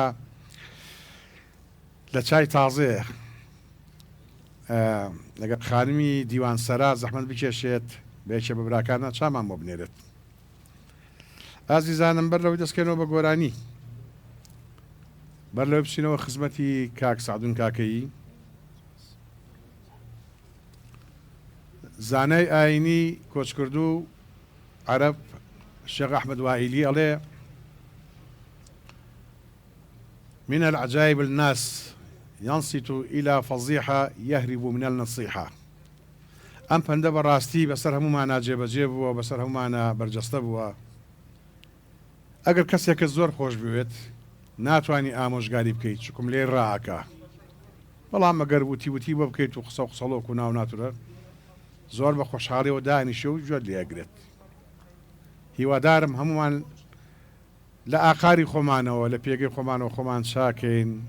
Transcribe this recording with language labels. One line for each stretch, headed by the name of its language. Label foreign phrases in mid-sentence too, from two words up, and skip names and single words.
Central Kurdish: لە چای تازەیە لەگەر خانمی دیوانسەرا زەحمەت بکێشێت بێکە بە براکانە چامان بۆ بنێرێت ئازیزانم بەر لەوەی دەستکەنەوە بە گۆرانی بەر لەوە بچینەوە خزمەتی کاک سعدون کاکەیی زانای ئاینی کۆچکردو عەرەب شێخ ئەحمەد وائیلی ئەڵێ
Arabic: من العجائب الناس ينصت إلى فضيحة يهرب من النصيحة
Central Kurdish: ئەم پەندە بەڕاستی بەسەر هەمومانە جێبەجێ بووە بەسەر هەمومانە بەرجەستە بووە ئەگەر کەسێکە زۆر خۆش بوێت ناتوانانی ئامۆژگاری بکەیت چکم لێ ڕاکە بەڵام ئەگەر وتی بۆ بکەیت و قسە و قسەڵۆک و ناو ناتورە زۆر بە خۆشحاڵیەوە دانیشە و جوێت لێگرێت هیوادارم هەمومان لە ئاقاری خۆمانەوە لە پێگەی خۆمانەوە خۆمان چاکەین